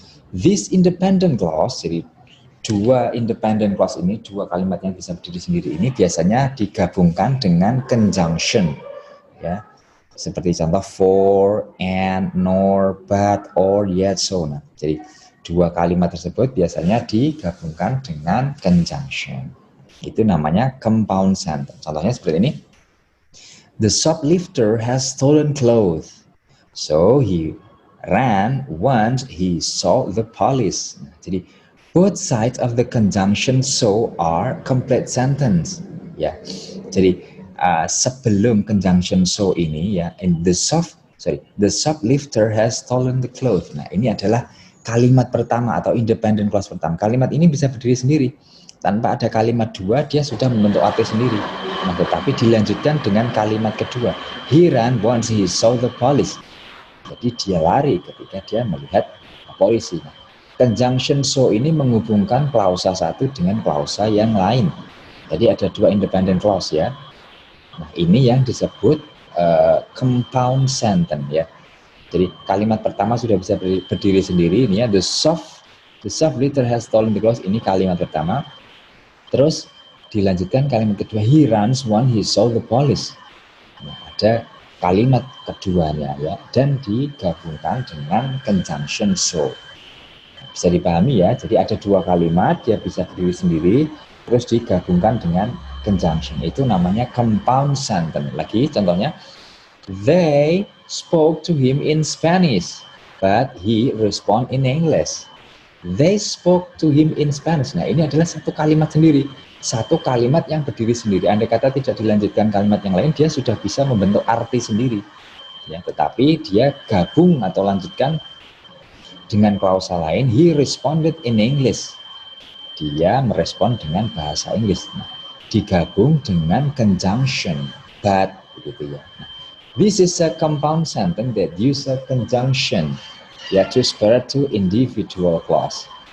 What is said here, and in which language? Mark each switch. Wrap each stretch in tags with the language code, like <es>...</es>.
<en>This independent clause,</en> <id>jadi dua independent clause ini, dua kalimat yang bisa berdiri sendiri ini biasanya digabungkan dengan conjunction, ya. Seperti contoh for, and, nor, but, or, yet, so. Nah, jadi dua kalimat tersebut biasanya digabungkan dengan conjunction. Itu namanya</id> <en>compound sentence.</en> <id>Contohnya seperti ini.</id> <en>The shoplifter has stolen clothes. So he ran once he saw the police.</en> <id>Nah, jadi</id> <en>both sides of the conjunction so are complete sentence.</en> <id>Ya, jadi sebelum</id> <en>conjunction so</en> <id>ini ya,</id> <en>the shoplifter has stolen the clothes.</en> <id>Nah, ini adalah kalimat pertama atau independent clause pertama. Kalimat ini bisa berdiri sendiri. Tanpa ada kalimat dua, dia sudah membentuk arti sendiri. Nah, tetapi dilanjutkan dengan kalimat kedua.</id> <en>He ran once he saw the police.</en> <id>Jadi dia lari ketika dia melihat polisi. Nah, conjunction so ini menghubungkan klausa satu dengan klausa yang lain. Jadi ada dua independent clause ya. Nah, ini yang disebut compound sentence ya. Jadi kalimat pertama sudah bisa berdiri sendiri. Ini ya,</id> <en>the shoplifter has stolen the clothes.</en> <id>Ini kalimat pertama. Terus dilanjutkan kalimat kedua,</id> <en>he runs when he saw the police.</en> <id>Nah, ada kalimat keduanya ya, dan digabungkan dengan conjunction so. Bisa dipahami ya, jadi ada dua kalimat, dia bisa berdiri sendiri, terus digabungkan dengan conjunction. Itu namanya</id> <en>compound sentence.</en> <id>Lagi contohnya,</id> <en>they spoke to him in Spanish, but he responded in English. They spoke to him in Spanish.</en> <id>Nah, ini adalah satu kalimat sendiri. Satu kalimat yang berdiri sendiri. Andai kata tidak dilanjutkan kalimat yang lain, dia sudah bisa membentuk arti sendiri. Ya, tetapi dia gabung atau lanjutkan dengan klausa lain.</id> <en>He responded in English.</en> <id>Dia merespon dengan bahasa Inggris. Nah, digabung dengan conjunction. But, begitu ya.</id> <en>Nah, this is a compound sentence that use a conjunction. Ya, to spare two individual clause.</en>